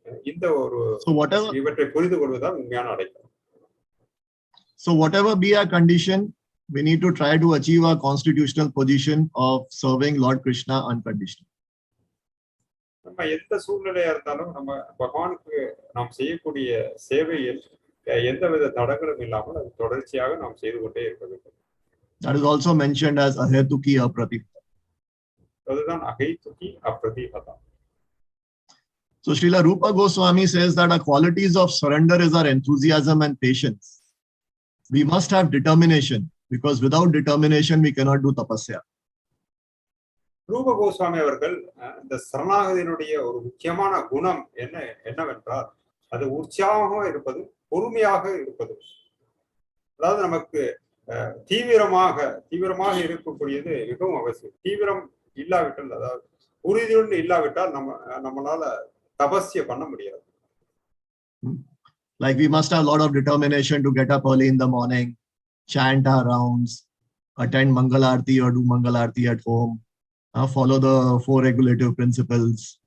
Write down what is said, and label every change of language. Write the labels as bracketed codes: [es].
[ta] இந்த ஒரு இவற்றை புரிந்து கொள்வதுதான் உண்மையான அடைக்கலம். [en] So whatever be our condition, we need to try to achieve our constitutional position of serving Lord Kṛṣṇa unconditionally. [ta] நம்ம எந்த சூழ்நிலையா இருந்தாலும் நம்ம பகவானுக்கு நாம் செய்யக்கூடிய சேவையில் எந்தவித தடங்களும் இல்லாமல் அது தொடர்ச்சியாக நாம் செய்து கொண்டே இருக்க வேண்டும். [en] That is also mentioned as ahetuki apratihata. [ta] அதுதான் அஹைதுகி அப்ரதிஹதா. [en] So Srila Rupa Goswami says that our qualities of surrender is our enthusiasm and patience. We must have determination, because without determination we cannot do tapasya. [ta] ரூப கோஸ்வாமி அவர்கள் இந்த சரணாகதியினுடைய ஒரு முக்கியமான குணம் என்னவென்றால், அது உற்சாகமாக இருப்பதும் பொறுமையாக இருப்பதும். அதாவது நமக்கு தீவிரமாக இருக்கக்கூடியது மிகவும் அவசியம். தீவிரம் இல்லாவிட்டால், அதாவது உறுதியுடன் இல்லாவிட்டால் நம்மளால தபஸ்ய பண்ண முடியாது. [en] Like we must have a lot of determination to get up early in the morning, chant our rounds, attend Mangalarti or do Mangalarti at home, follow the 4 regulative principles.